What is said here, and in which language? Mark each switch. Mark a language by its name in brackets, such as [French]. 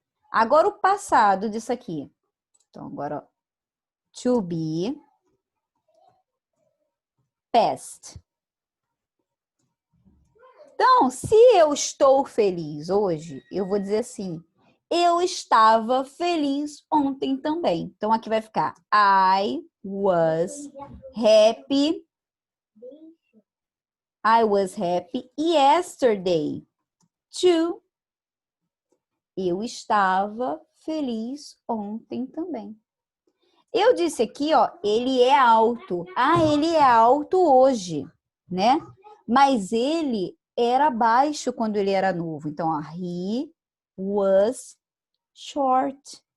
[Portuguese] Agora, o passado disso aqui. Então, agora, ó, to be past. Então, se eu estou feliz hoje, eu vou dizer assim, eu estava feliz ontem também. Então, aqui vai ficar [English] I was happy. I was happy yesterday too. [Portuguese] Eu estava feliz ontem também. Eu disse aqui, ó, ele é alto. Ah, ele é alto hoje, né? Mas ele era baixo quando ele era novo. Então, ó, [English] he was short.